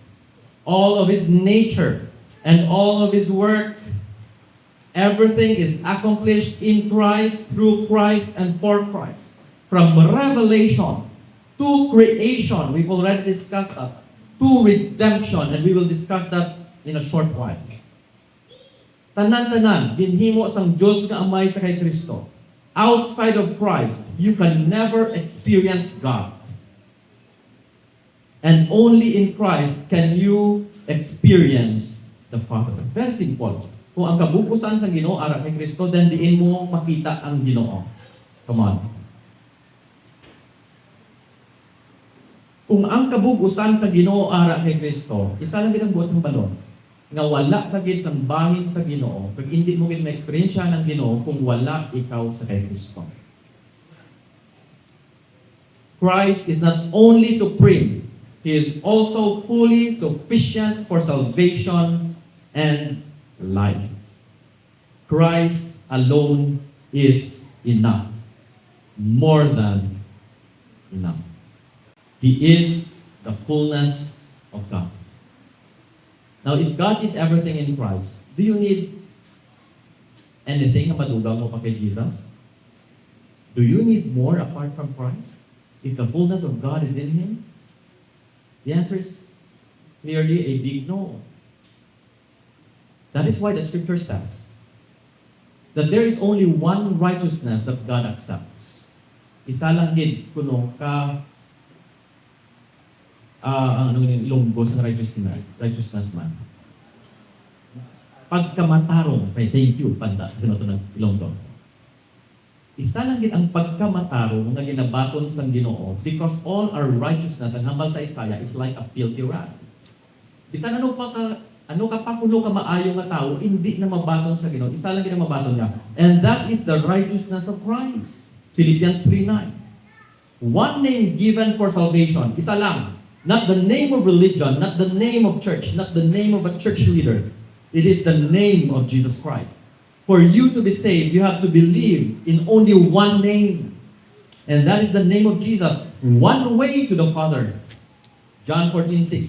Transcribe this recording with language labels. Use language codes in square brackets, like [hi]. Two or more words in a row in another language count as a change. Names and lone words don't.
[en] All of His nature and all of His work, everything is accomplished in Christ, through Christ, and for Christ. From revelation to creation, we've already discussed that, to redemption, and we will discuss that in a short while. [hil] Tanan-tanan, ginhimo sang Diyos nga Amay sa kay Kristo. [en] Outside of Christ, you can never experience God. And only in Christ can you experience the Father. Very simple. [hil] Kung ang kabubusan sa Ginoo ara kay Kristo, then diin mo makita ang Ginoo. [en] Come on. [hil] Kung ang kabubusan sa Ginoo ara kay Kristo, isa lang gid ang buot ng balon. Nga wala ka gid sang bahin sa Ginoo, pag [tl] hindi mo [hil] gid ma-experience ng Ginoo kung wala ikaw sa kay Kristo. [en] Christ is not only supreme, He is also fully sufficient for salvation and life. Christ alone is enough. More than enough. He is the fullness of God. Now, if God did everything in Christ, do you need anything [hil] na madugang mo pa kay Jesus? [en] Do you need more apart from Christ? If the fullness of God is in Him? The answer is clearly a big no. That is why the scripture says that there is only one righteousness that God accepts. [hil] Isa lang gid kuno ka ano yung ilonggo sa righteousness man. Pagkamatarong, [en] thank you, panda, [tl] sino ito ng ilonggo. [hil] Isa lang gid ang pagkamatarong nga ginabaton sa Ginoo [en] because all our righteousness, [hil] ang hambal sa Isaiah, [en] is like a filthy rag. [hil] Bisan ano ka pa kuno ka maayo nga tao, hindi na mabaton sa Ginoo. Isa lang gid ang mabaton niya. [en] And that is the righteousness of Christ. Philippians 3:9. One name given for salvation. [hil] Isa lang. [en] Not the name of religion, not the name of church, not the name of a church leader. It is the name of Jesus Christ. For you to be saved, you have to believe in only one name. And that is the name of Jesus. One way to the Father. John 14:6.